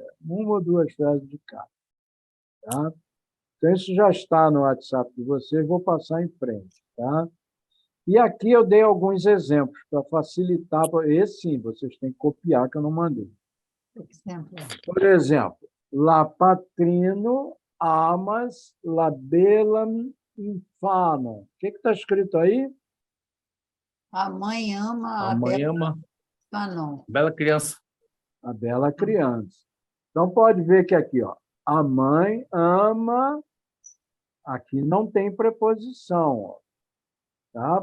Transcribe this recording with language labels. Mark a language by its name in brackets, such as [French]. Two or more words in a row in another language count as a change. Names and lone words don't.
[Portuguese] Uma ou duas frases de cada. Tá? Então, isso já está no WhatsApp de vocês, vou passar em frente. Tá? E aqui eu dei alguns exemplos para facilitar. Esse sim, vocês têm que copiar, que eu não mandei. Por exemplo, [Esperanto] la patrino amas la belam infano. [Portuguese] O que está escrito aí? A mãe ama A mãe ama Fanon. bela criança. A bela criança. Então, pode ver que aqui, ó, a mãe ama, aqui não tem preposição, ó, tá?